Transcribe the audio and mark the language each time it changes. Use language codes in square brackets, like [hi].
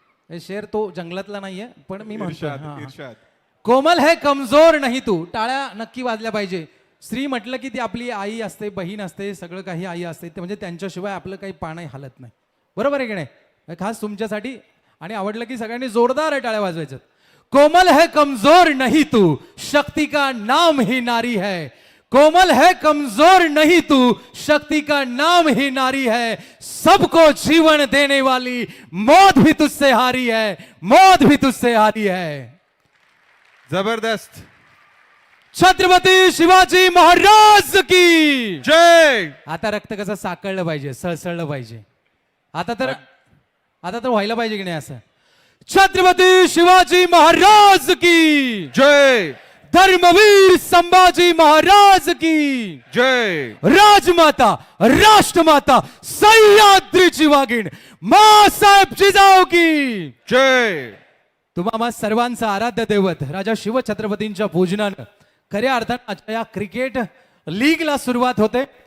[mr] हे शेर तो जंगलातला नाहीये, पण मी म्हणतोय. [hi] इर्षाद [mr] हा. [hi] इर्षाद. कोमल है कमजोर नाही तू. [mr] टाळ्या नक्की वाजल्या पाहिजे. स्त्री म्हटलं की ती आपली आई असते, बहीण असते, सगळं काही आई असते. ते म्हणजे त्यांच्याशिवाय आपलं काही पाणही हालत नाही. बरोबर आहे की नाही? हे खास तुमच्यासाठी. आणि आवडलं की सगळ्यांनी जोरदार टाळ्या वाजवायच्यात. [hi] कोमल है कमजोर नहीं तू, शक्ति का नाम ही नारी है. कोमल है कमजोर नहीं तू, शक्ति का नाम ही नारी है. सबको जीवन देने वाली मौत भी तुझसे हारी है, मौत भी तुझसे हारी है. जबरदस्त. छत्रपती शिवाजी महाराज की. जय. [mr] आता रक्त कसं साकळलं पाहिजे, सळसळलं पाहिजे. आता तर व्हायला पाहिजे की नाही असं. [hi] छत्रपती शिवाजी महाराज की जय. धर्मवीर संभाजी महाराज की जय. राजमाता राष्ट्रमाता सह्याद्रीची वाघीण मासाहेब जिजाऊ की जय. [mr] तुम्हा सर्वांचं आराध्य दैवत राजा शिवछत्रपतींच्या पूजनानं खऱ्या अर्थानं आजच्या या क्रिकेट लीगला सुरुवात होते.